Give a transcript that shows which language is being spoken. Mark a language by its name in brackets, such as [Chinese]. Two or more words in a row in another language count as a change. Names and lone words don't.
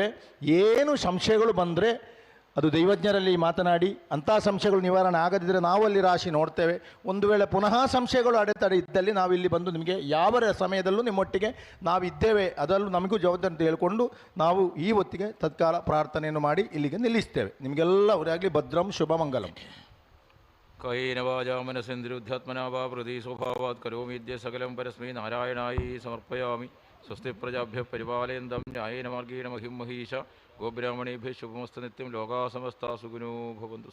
[Kannada] ಏನು ಸಂಶಯಗಳು ಬಂದರೆ ಅದು ದೈವಜ್ಞರಲ್ಲಿ ಮಾತನಾಡಿ ಅಂಥ ಸಂಶಯಗಳು ನಿವಾರಣೆ ಆಗದಿದ್ದರೆ ನಾವಲ್ಲಿ ರಾಶಿ ನೋಡ್ತೇವೆ. ಒಂದು ವೇಳೆ ಪುನಃ ಸಂಶಯಗಳು ಅಡೆತಡೆ ಇದ್ದಲ್ಲಿ ನಾವಿಲ್ಲಿ ಬಂದು ನಿಮಗೆ ಯಾವ ಸಮಯದಲ್ಲೂ ನಿಮ್ಮೊಟ್ಟಿಗೆ ನಾವಿದ್ದೇವೆ, ಅದರಲ್ಲೂ ನಮಗೂ ಜವಾಬ್ದಾರಿ ಅಂತ ಹೇಳಿಕೊಂಡು ನಾವು ಈ ಹೊತ್ತಿಗೆ ತತ್ಕಾಲ ಪ್ರಾರ್ಥನೆಯನ್ನು ಮಾಡಿ ಇಲ್ಲಿಗೆ ನಿಲ್ಲಿಸ್ತೇವೆ. ನಿಮಗೆಲ್ಲ ಅವರಾಗಲಿ [Sanskrit] ಭದ್ರಂ ಶುಭಮಂಗಲಂ. ಕಾಯೇನ ವಾಚಾ ಮನಸೇಂದ್ರಿಯುಧ್ಯಾತ್ಮನಾ ವಾ ಪ್ರತಿ ಸ್ವಭಾವಾತ್ ಕರೋಮೀದ್ಯ ಸಕಲಂ ಪರಸ್ಮೈ ನಾರಾಯಣಾಯಿ ಸಮರ್ಪಯಾಮಿ. ಸ್ವಸ್ತಿ ಪ್ರಜಾಭ್ಯಃ ಪರಿಪಾಲಯಂತಂ ನ್ಯಾಯೇನ ಮಾರ್ಗೇಣ ಮಹಿಂ ಮಹೀಶ. गोब्राह्मणेभ्यः शुभमस्तु नित्यं लोकाः समस्ताः सुखिनो भवन्तु.